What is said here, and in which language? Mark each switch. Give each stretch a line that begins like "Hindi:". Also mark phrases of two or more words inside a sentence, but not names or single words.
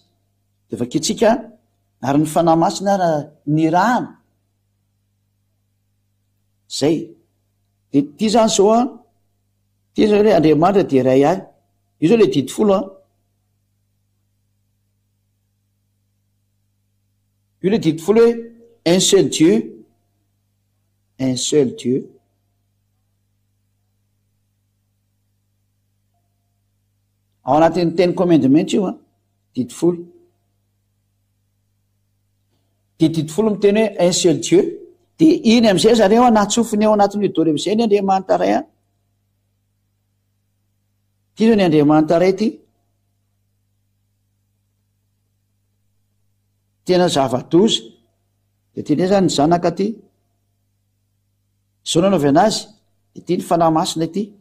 Malagasy: De vaketsika ary ny fanahy masina ny rana zay. De ty zany zao ty zao hoe Andriamanitra de ray ihany. Io zao le didi folo io le didi folo hoe
French: un seul Dieu, un seul Dieu.
Malagasy: Ao anatin'ny teny commandement io didi folo. De didi folo miteny hoe
French: un seul Dieu.
Malagasy: De iny am'izay zareo natsofiny ao anatin'ny dôly am'izay ny Andriamanitra ray ty zao ny Andriamanitra ray ty tena zava-doza. De teny zany ny zanaka ty zao nanaovy anazy de ty ny fanahy masina ty.